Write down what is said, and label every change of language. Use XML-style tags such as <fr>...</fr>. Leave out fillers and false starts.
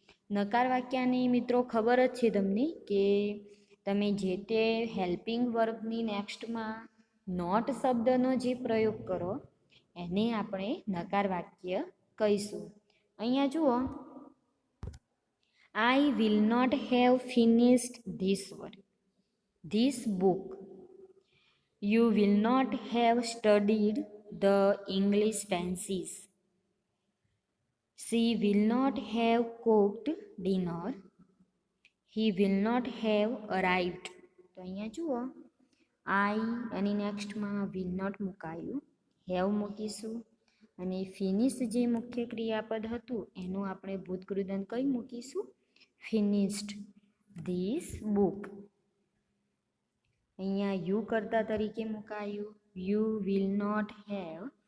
<gu>નકાર વાક્યની મિત્રો ખબર જ છે તમને કે તમે જે તે હેલ્પિંગ વર્બની નેક્સ્ટમાં નોટ શબ્દનો જે પ્રયોગ કરો એને આપણે નકાર વાક્ય કહીશું. અહીંયા જુઓ</gu> <en>I will not have finished this book. You will not have studied the English tenses. She will not have cooked dinner. He will not have arrived.</en> <gu>તો અહીંયા જુઓ આઈ એની નેક્સ્ટમાં વિલ નોટ મુકાયું, હેવ મૂકીશું અને ફિનિશ જે મુખ્ય ક્રિયાપદ હતું એનું આપણે ભૂતકૃદંત કઈ મૂકીશું?</gu> <en>Finished this book.</en> <gu>અહીંયા</gu> <en>you</en> <gu>કરતા તરીકે મુકાયું,</gu> <en>You will not have.</en>